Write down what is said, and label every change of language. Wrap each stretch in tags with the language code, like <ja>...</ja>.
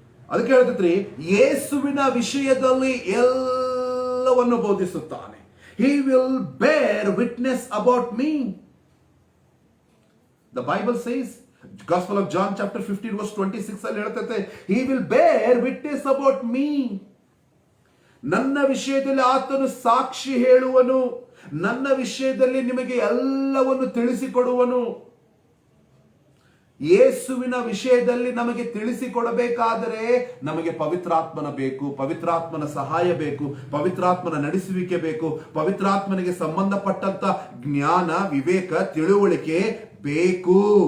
<kn>ಅದಕ್ಕೆ ಹೇಳ್ತಿದ್ರಿ, ಯೇಸುವಿನ ವಿಷಯದಲ್ಲಿ ಎಲ್ಲವನ್ನು ಬೋಧಿಸುತ್ತಾನೆ.</kn> <en>He will bear witness about me. The Bible says, Gospel of John chapter 15 verse 26</en> <kn>ಅಲ್ಲಿ ಹೇಳ್ತೈತೆ,</kn> <en>He will bear witness about me.</en> <kn>ನನ್ನ ವಿಷಯದಲ್ಲಿ ಆತನು ಸಾಕ್ಷಿ ಹೇಳುವನು, ನನ್ನ ವಿಷಯದಲ್ಲಿ ನಿಮಗೆ ಎಲ್ಲವನ್ನು ತಿಳಿಸಿಕೊಡುವನು. ಯೇಸುವಿನ ವಿಷಯದಲ್ಲಿ ನಮಗೆ ತಿಳಿಸಿಕೊಡಬೇಕಾದರೆ ನಮಗೆ ಪವಿತ್ರಾತ್ಮನ ಬೇಕು, ಪವಿತ್ರಾತ್ಮನ ಸಹಾಯ ಬೇಕು, ಪವಿತ್ರಾತ್ಮನ ನಡೆಸುವಿಕೆ ಬೇಕು, ಪವಿತ್ರಾತ್ಮನಿಗೆ ಸಂಬಂಧಪಟ್ಟಂತ ಜ್ಞಾನ, ವಿವೇಕ, ತಿಳುವಳಿಕೆ ಬೇಕು.</kn>